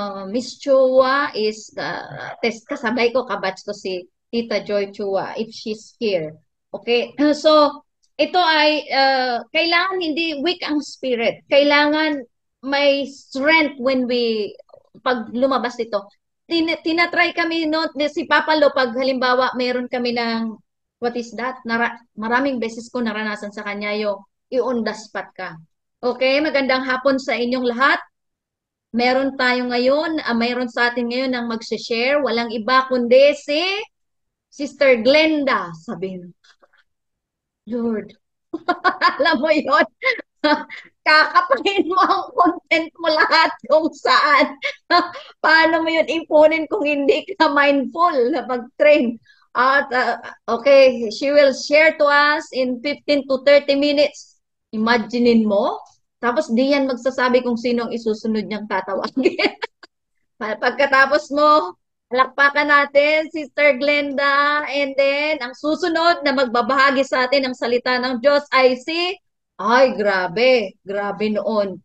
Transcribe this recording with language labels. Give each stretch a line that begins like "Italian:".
Filipino: Miss Chua is test kasabay ko, kabatch ko si Tita Joy Chua if she's here. Okay, so ito ay kailangan hindi weak ang spirit. Kailangan may strength when pag lumabas ito. Tinatry kami no si Papa Lo pag halimbawa mayroon kami ng
English: what is that?
Filipino: Maraming beses ko naranasan sa kanya yung i-on the spot ka. Okay, magandang hapon sa inyong lahat. Meron tayo ngayon, mayroon sa atin ngayon ang mag-share. Walang iba kundi si Sister Glenda. Sabihin, Lord, alam mo yon, kakapain mo ang content mo lahat kung saan. Paano mo yun ipunin kung hindi ka mindful na mag-train?
English: At okay, she will share to us in 15 to 30 minutes.
Filipino: Imaginein mo, tapos di yan magsasabi kung sino ang isusunod niyang tatawagin. Pagkatapos mo, palakpakan natin, Sister Glenda. And then, ang susunod na magbabahagi sa atin ng salita ng Diyos ay ay, grabe, grabe noon.